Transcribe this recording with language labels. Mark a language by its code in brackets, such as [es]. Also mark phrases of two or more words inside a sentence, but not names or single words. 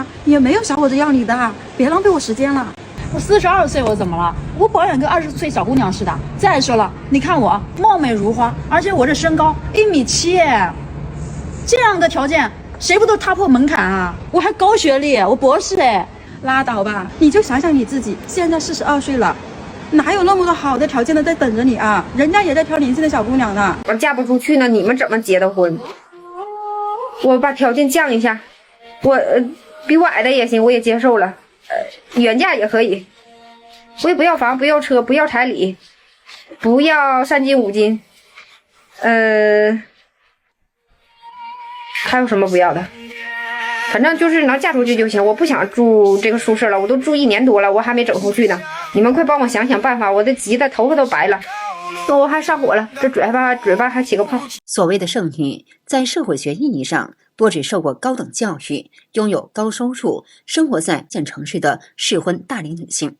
[zh] 也沒有小伙子要你的，別浪費我時間了。我42歲，我怎麼了？我保養跟20歲小姑娘似的。再說了，你看我貌美如花，而且我這身高1.7米，這樣的條件誰不都踏破門檻啊？我還高學歷，我博士哎。拉倒吧，你就想想你自己，現在42歲了，哪有那麼多好的條件的在等着你啊？人家也在挑年輕的小姑娘呢。我嫁不出去呢，你們怎麼結的婚？我把條件降一下，我比我矮的也行，我也接受了。原價也可以，我也不要房，不要车，不要彩禮，不要3金5金，还有什么不要的？反正就是能嫁出去就行，我不想住这個宿舍了，我都住1年多了，我還沒整出去呢。你們快幫我想想辦法，我都急得頭髮都白了，我還上火了，這嘴巴還起個泡。所謂的剩女，在社會學意義上，多指受過高等教育、擁有高收入、生活在縣城市的適婚大齡女性。